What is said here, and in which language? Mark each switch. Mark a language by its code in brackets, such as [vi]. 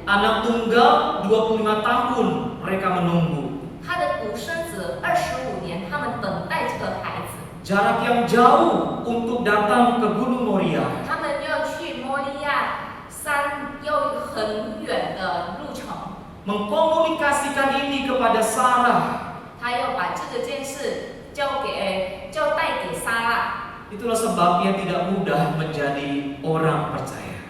[id] Anak tunggal 25 tahun mereka menunggu. [zh] 他的独生子25年，他们等待这个孩子。 [id] Jarak yang jauh untuk datang ke Gunung Moria. [zh] 他们要去摩利亚山，要很远的路程。 [id] Mengkomunikasikan ini kepada Sarah. [zh] 他要把这个件事交代给撒拉。 [id] Itulah sebabnya tidak mudah menjadi orang percaya.